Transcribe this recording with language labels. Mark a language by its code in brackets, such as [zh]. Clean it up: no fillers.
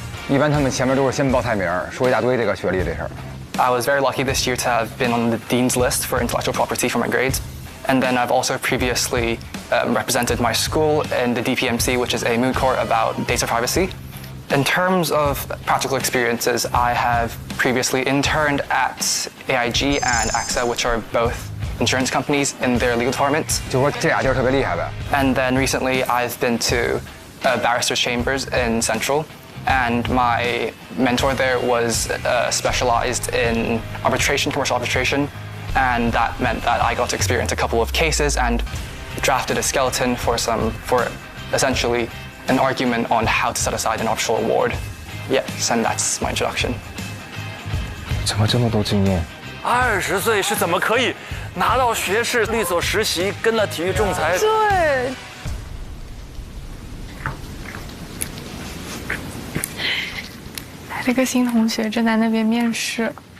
[zh] 一般他们前面都是先报菜名，说一大堆这个学历这事儿。 [en] I was very lucky this year to have been on the dean's list for intellectual property for my grades. And then I've also previously represented my school in the DPMC, which is a moot court about data privacy. In terms of practical experiences, I have previously interned at AIG and AXA, which are both insurance companies, in their legal departments. [zh] 就说这俩地儿特别厉害呗。 [en] And then recently I've been to barristers' chambers in Central. And my mentor there was specialized in arbitration, commercial arbitration. And that meant that I got to experience a couple of cases and drafted a skeleton for essentially an argument on how to set aside an arbitral award. Yes, and that's my introduction. [zh] 怎么这么多经验？20岁是怎么可以拿到学士、律所实习，跟了体育仲裁？对。这个新同学正在那边面试，